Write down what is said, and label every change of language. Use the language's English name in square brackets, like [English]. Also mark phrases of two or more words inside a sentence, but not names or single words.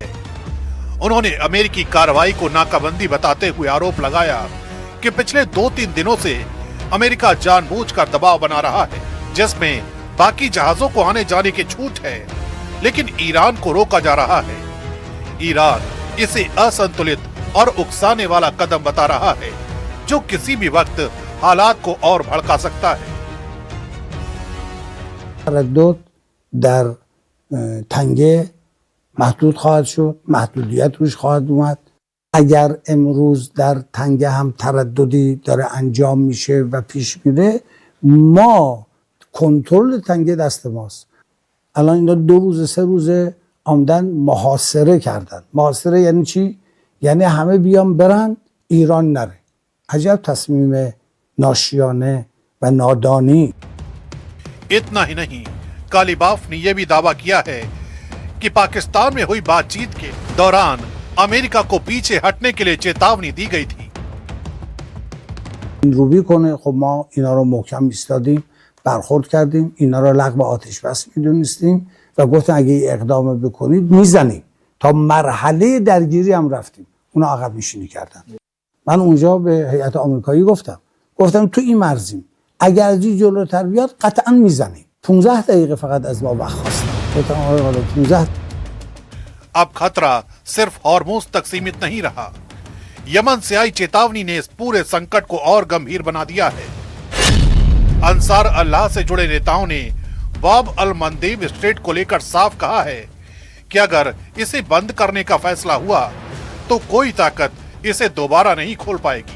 [Hindi] उन्होंने अमेरिकी कार्रवाई को नाकाबंदी बताते हुए आरोप लगाया कि पिछले 2-3 दिनों से अमेरिका जानबूझकर दबाव बना रहा है, जिसमें बाकी जहाजों को आने जाने की छूट है, लेकिन ईरान को रोका जा रहा है। ईरान इसे असंतुलित और उकसाने वाला कदम बता रहा है, जो किसी भी वक्त हालात को और भड़का सकता है। [Persian] تردد در تنگه محدود خواهد شد، محدودیت روش خواهد اومد. اگر امروز در تنگه هم ترددی داره انجام میشه و پیش میره، ما کنترل تنگه دست ماست. الان اینا 2 روز 3 روز آمدن محاصره کردن. محاصره یعنی چی؟ یعنی همه بیان برن، ایران نره. عجب تصمیم ناشیانه و نادانی. [Hindi] इतना ही नहीं, कालिबाफ ने यह भी दावा किया है कि पाकिस्तान में हुई बातचीत के दौरान अमेरिका को पीछे हटने के लिए चेतावनी दी गई थी। [Persian] روبی کنه. خب ما اینا رو محکم ایستادیم، برخورد کردیم، اینا رو لغو آتش بس میدونستیم و گفتن اگه اقدام بکنید میزنیم. تا مرحله درگیری هم رفتیم، اونا عقب نشینی کردن. من اونجا به هیئت آمریکایی گفتم تو این مرزیم، اگر از این جلوتر بیاد قطعا میزنیم. 15 دقیقه فقط از ما وقت خواستم. گفتم آقای غالب 15. [Hindi] अब खतरा सिर्फ हॉर्मोज तक सीमित नहीं रहा। यमन से आई चेतावनी ने इस पूरे संकट को और गंभीर बना दिया है। अंसार अल्लाह से जुड़े नेताओं ने बाब अल मंदेब स्ट्रेट को लेकर साफ कहा है कि अगर इसे बंद करने का फैसला हुआ तो कोई ताकत इसे दोबारा नहीं खोल पाएगी।